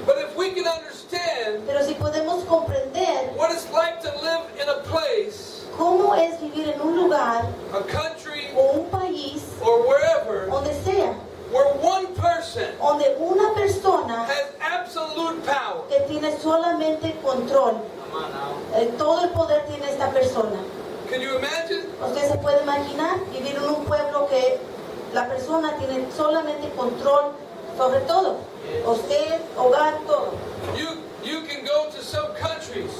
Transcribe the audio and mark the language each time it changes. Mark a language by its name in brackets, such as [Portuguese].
[English] But if we can understand [Spanish] Pero si podemos comprender [English] what it's like to live in a place, [Spanish] cómo es vivir en un lugar [English] a country, [Spanish] o un país, [English] or wherever, [Spanish] donde sea, [English] where one person [Spanish] donde una persona [English] has absolute power. [Spanish] que tiene solamente control, [English] Come on now. [Spanish] todo el poder tiene esta persona. [English] Can you imagine? [Spanish] ¿Usted se puede imaginar vivir en un pueblo que la persona tiene solamente control sobre todo? Usted, hogar, todo. [English] You can go to some countries,